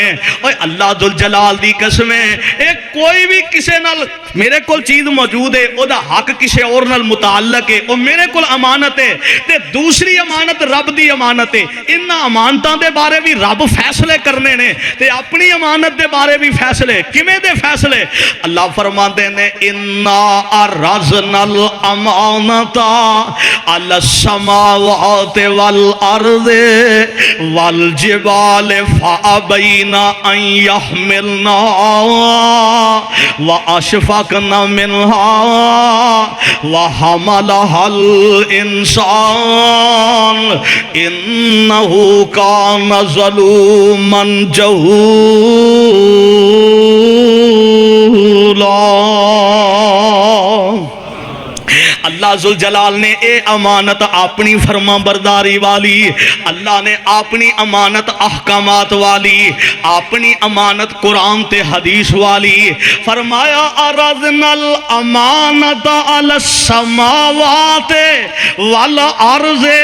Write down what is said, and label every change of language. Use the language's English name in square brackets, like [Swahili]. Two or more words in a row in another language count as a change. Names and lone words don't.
[Punjabi] اوئے اللہ ذوالجلال دی قسم ہے کوئی بھی کسے نال میرے کول چیز موجود ہے اودا حق کسی اور نال متعلق ہے، وہ میرے کول امانت ہے. تے دوسری امانت رب دی امانت ہے۔ انہاں امانتاں دے بارے بھی رب فیصلے کرنے نیں تے اپنی امانت دے بارے بھی فیصلے. کیویں دے فیصلے؟ اللہ فرماتے نیں [Arabic] إنا عرضنا الأمانة على السماوات وال أرض والجبال فأبين أن يحملنها وأشفقن منها وحملها الإنسان إنه كان ظلوما جهولا. [Punjabi] اللہ ذوالجلال نے یہ امانت اپنی فرمانبرداری والی، اللہ نے اپنی امانت احکامات والی، اپنی امانت قرآن تے حدیث والی فرمایا [Arabic] عرضنا الأمانة على السماوات والأرض.